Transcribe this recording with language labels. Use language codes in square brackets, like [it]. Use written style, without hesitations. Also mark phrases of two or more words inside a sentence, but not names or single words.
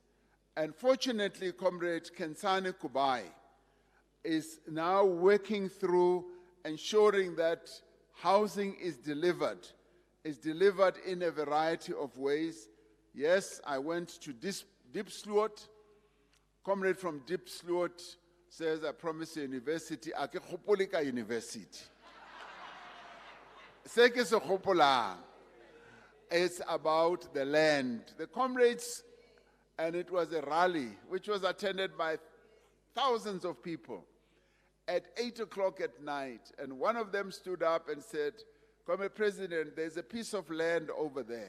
[en] And fortunately, Comrade Kensane Kubai is now working through ensuring that housing is delivered in a variety of ways. Yes, I went to Diepsloot. Comrade from Diepsloot says, I promise you university, [nso] a ke kgopole ka university. Se ke se kgopolang, [en] it's about the land. The comrades, and it was a rally which was attended by thousands of people at 8 o'clock at night. And one of them stood up and said, Comrade President, there's a piece of land over there.